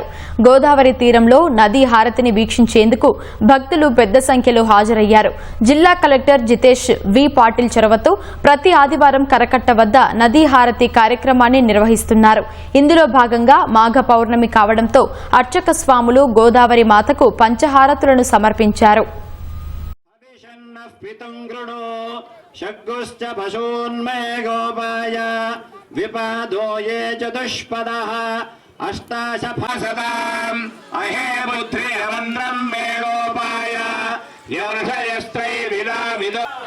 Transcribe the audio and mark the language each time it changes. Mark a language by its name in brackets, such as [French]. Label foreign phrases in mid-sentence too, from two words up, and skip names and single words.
[Telugu] గోదావరి తీరంలో నదీ హారతిని వీక్షించేందుకు భక్తులు పెద్ద సంఖ్యలో హాజరయ్యారు. జిల్లా కలెక్టర్ జితేష్ వి పాటిల్ చొరవతో ప్రతి ఆదివారం కరకట్ట వద్ద నదీ హారతి కార్యక్రమాన్ని నిర్వహిస్తున్నారు. ఇందులో భాగంగా మాఘ పౌర్ణమి కావడంతో అర్చక స్వాములు గోదావరి మాతకు పంచహారతులను సమర్పించారు. [Sanskrit] शग्गुश्च पशून्मे गोपाय विपादो ये चतुष्पदः अष्टाशफसदाम् अहे बुद्धिरमन्द्रम् मे गोपाय यर्षयस्त्रैर्विदाविदो